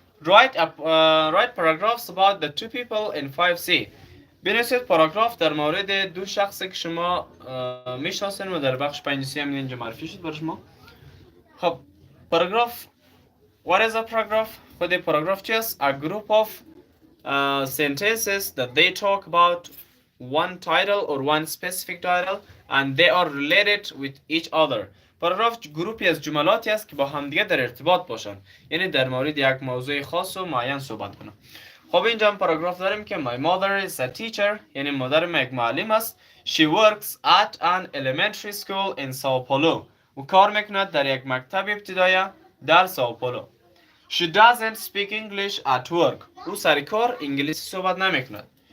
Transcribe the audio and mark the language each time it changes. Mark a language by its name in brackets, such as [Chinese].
[English] Write paragraphs about the two people in 5C. [Persian] بنویسید پاراگراف در مورد دو شخصی که شما میشناسین و در بخش 5C هم اینجا معرفی شد برای شما. خب پاراگراف [English] What is a paragraph? [Persian] خود پاراگراف چیست؟ [English] A group of sentences that they talk about one title or one specific title and they are related with each other. [Persian] پاراگراف گروپی از جملاتی است که با همدیگه در ارتباط باشن. یعنی در مورد یک موضوع خاص و معین صحبت کنن. خب اینجا هم پاراگراف داریم که [English] My mother is a teacher. [Persian] یعنی مادر من یک معلم است. [English] She works at an elementary school in Sao Paulo. [Persian] و کار میکند در یک مکتب ابتدایی در ساو پولو. [English] She doesn't speak English at work. [Persian] او سر کار انگلیسی صحبت نمیکند.